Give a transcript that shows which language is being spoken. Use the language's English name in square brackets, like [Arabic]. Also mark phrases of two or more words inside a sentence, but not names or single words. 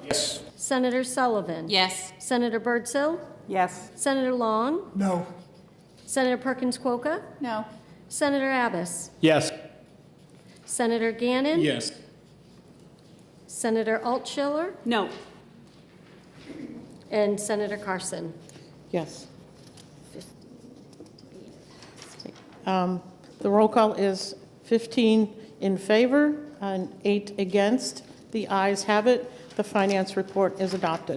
[English] Yes. Senator Sullivan. Yes. Senator Birdsell. Yes. Senator Long. No. Senator Perkins Quokka. No. Senator Abbas. Yes. Senator Gannon. Yes. Senator Altschiller. No. And Senator Carson. Yes. The roll call is 15 in favor and 8 against. The ayes have it. The finance report is adopted.